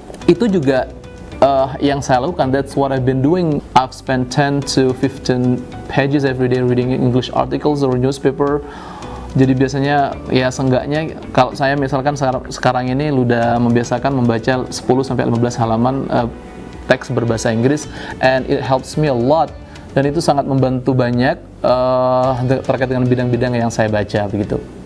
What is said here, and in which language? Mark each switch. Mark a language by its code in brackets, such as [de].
[id] Itu juga yang saya lakukan. [en] That's what I've been doing. I've spent 10 to 15 pages every day reading English articles or newspaper. [id] Jadi biasanya ya seenggaknya kalau saya misalkan sekarang ini udah membiasakan membaca 10 sampai 15 halaman teks berbahasa Inggris, [en] and it helps me a lot. [id] Dan itu sangat membantu banyak terkait dengan bidang-bidang yang saya baca begitu.